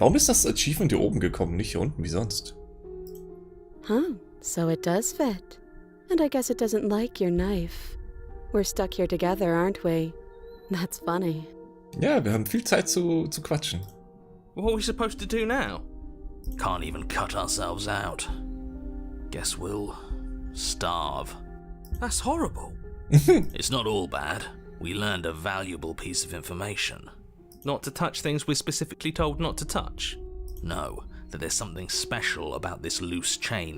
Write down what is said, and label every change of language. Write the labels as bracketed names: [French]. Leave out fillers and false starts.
[German] Warum ist das Achievement hier oben gekommen, nicht hier unten, wie sonst? [English] Huh, so it does fit. And I guess it doesn't like your knife. We're stuck here together, aren't we? That's funny. [German] Ja, wir haben viel Zeit zu quatschen. [English] What are we supposed to do now? Can't even cut ourselves out. Guess we'll starve. That's horrible. It's not all bad. We learned a valuable piece of information. Not to touch things we're specifically told not to touch? No, that there's something special about this loose chain.